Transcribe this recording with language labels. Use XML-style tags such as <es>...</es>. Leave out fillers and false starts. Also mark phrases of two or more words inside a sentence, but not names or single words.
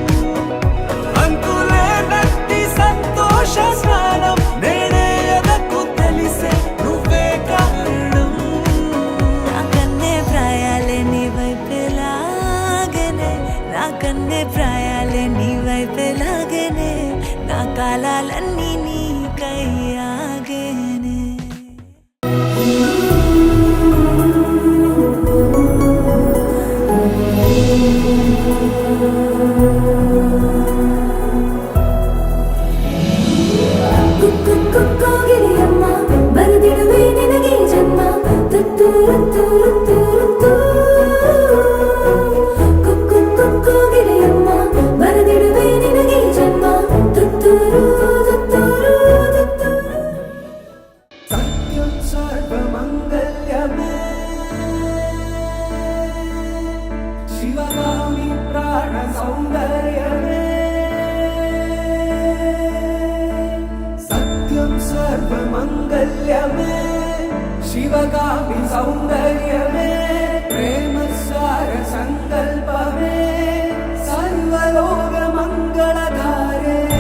<te>అంతులేనట్టి సంతోష స్నానం నేనే ఎదకు తెలిసే నువ్వే కారణం నా కన్నే ప్రాయాలే నీ వైపే లాగనే నా కన్నే ప్రాయాలే నీ వైపే లాగనే నా కాలాలన్నీ నీకై ఆగేనే</te> <kn>ಕೋಗಿಲೆಯಮ್ಮ ಬರೆದಿಡುವೆ ನಿನಗೆ ಜನ್ಮ ತುತ್ತೂರು ತೂರು ತೂರು ಕೋಗಿಲೆಯಮ್ಮ ಬರೆದಿಡುವೆ ನಿನಗೆ ಜನ್ಮ ತುತ್ತೂರು ತುತ್ತೂರು ತುತ್ತೂರು</kn> <sa>ಸತ್ಯಂ ಸರ್ವಮಂಗಲ್ಯಮೇ ಶಿವಗಾಮಿ ಪ್ರಾಣ ಸೌಂದರ್ಯಮೇ सत्यं सर्वमङ्गल्यमे शिवगामि सौन्दर्यमे प्रेमसार सङ्कल्पमे सर्वलोकमङ्गलधारे</sa>